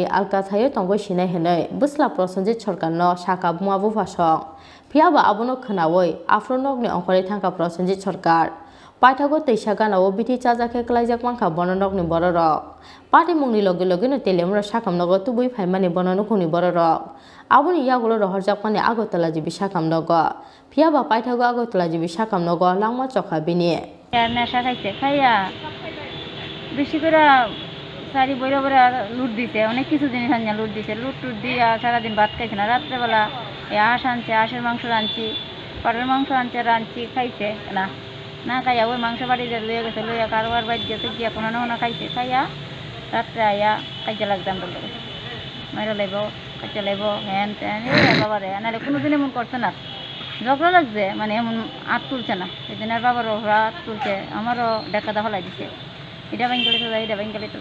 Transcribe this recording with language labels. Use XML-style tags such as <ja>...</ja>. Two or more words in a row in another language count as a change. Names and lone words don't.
<trp>alkathayo tongoi sinai henai busla Prosenjit Sarkar no saka bumabu phasong piaba abono khnawoi afronokni ongkhore thangka Prosenjit Sarkar paithago teisa ganao bithi chajake klaijak mangkha bononokni bororok party mungni loge loge no telemra sakam nogo tubui phaimani bonono khuni bororok aboni yagulo rohorjakmani agotala jibi sakam nogo piaba paithago agotala jibi sakam nogo langma chokha bini</trp> <bn>নেশা খাইছে খাইয়া বেশি করে শাড়ি বইরা বইরা লুট দিছে অনেক কিছু জিনিস আনিয়া লুট দিছে লুট টুট দিয়া সারাদিন ভাত খাইছে না রাত্রেবেলা এই হাঁস আনছে, হাঁসের মাংস রাঁধছি, পাটের মাংস আনছে, রাঁধছি, খাইছে না না খাইয়া ওই মাংস বাড়িতে লইয়া গেছে, লইয়া কারোবার বাড়ি গেছে গিয়া কোনো না কোনো খাইছে, খাইয়া রাত্রে আইয়া খাইতে লাগছে আমরা লোক মাইরা লাইব, খাইতে লাইব, হ্যান ত্যান বাবা রে, নাহলে কোনো দিন এমন করছে না, ঝগড়া লাগছে মানে এমন হাত তুলছে না, সেদিন আর বাবারও হাত তুলছে, আমারও ডাকা ফেলাই দিছে, এটা ব্যাংকে যায়, এটা ব্যাংকে যায়।</bn>